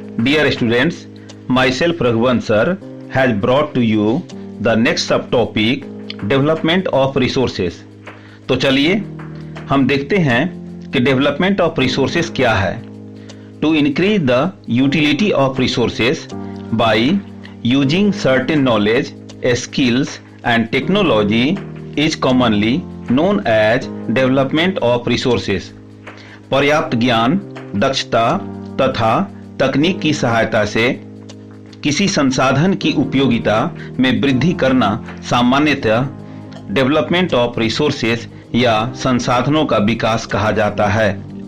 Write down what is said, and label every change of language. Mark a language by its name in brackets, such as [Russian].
[English] Dear students, myself Raghuvan sir has brought to you the next subtopic development of resources. [Hindi] तो चलिए हम देखते हैं कि development of resources क्या है. [English] To increase the utility of resources by using certain knowledge, skills and technology is commonly known as development of resources. [Hindi] पर्याप्त ज्ञान, दक्षता तथा तकनीक की सहायता से किसी संसाधन की उपयोगिता में वृद्धि करना सामान्यतः डेवलपमेंट ऑफ रिसोर्सेज या संसाधनों का विकास कहा जाता है।